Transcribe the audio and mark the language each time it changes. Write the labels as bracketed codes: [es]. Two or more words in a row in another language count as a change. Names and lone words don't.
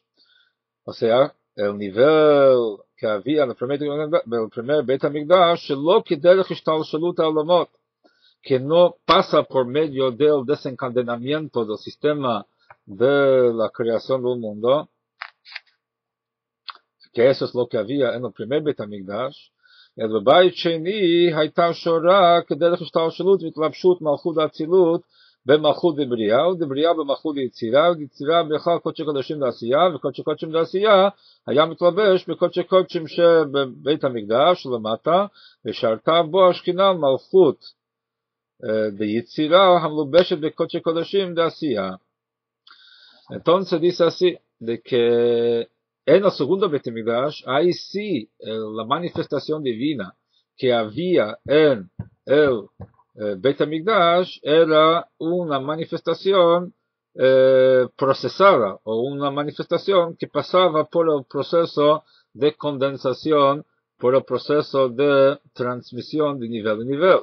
[es] O sea, el nivel que había en el primer Beit HaMikdash, que no pasa por medio del desencadenamiento del sistema de la creación del mundo, que eso es lo que había en el primer Beit HaMikdash. [he] El בבית שני הייתה שורה כדרך השתלשלות והתלבשות מלכות האצילות במלכות דברייה, ודברייה במלכות יצירה, ויצירה בכלל קודשי קודשים לעשייה, וקודשי קודשים לעשייה היה מתלבש בקודשי קודשים שבבית המקדש למטה, ושרתה בו השכינה מלכות ביצירה המלובשת בקודשי קודשים לעשייה. [es] Entonces dice así, de que en el segundo Beit HaMikdash, ahí sí, la manifestación divina que había en el Beit HaMikdash era una manifestación procesada, o una manifestación que pasaba por el proceso de condensación, por el proceso de transmisión de nivel a nivel.